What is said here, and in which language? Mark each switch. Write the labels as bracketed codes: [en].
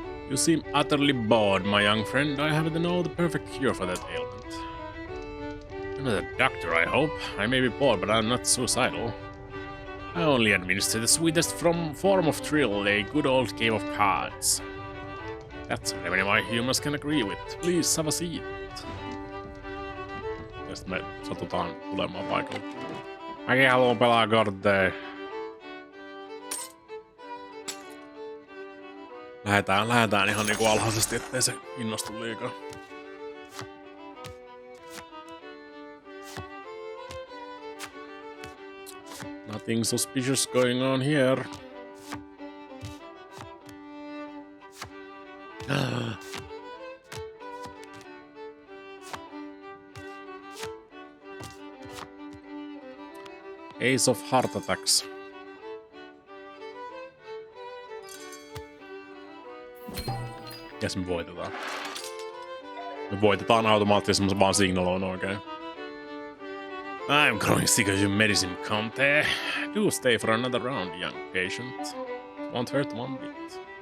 [en] You seem utterly bored, my young friend. I happen to know the perfect cure for that ailment. I'm not a doctor, I hope. I may be bored, but I'm not suicidal. I only administer the sweetest form of thrill, a good old game of cards. That's what many of my humors can agree with. Please have a seat. [fi] Ja sit me satutaan tulemaan paikalle. Mäkin haluan pelaa kortteja. Lähetään ihan niinku alhaisesti, ettei se innostu liikaa. [en] Nothing suspicious going on here. Ace of heart attacks. [fi] Jes me voitetaan. Me voitetaan automaattisesti vaan signaloin oikein. [en] I'm growing sick of your medicine, Comte. Do stay for another round, young patient. Won't hurt one bit.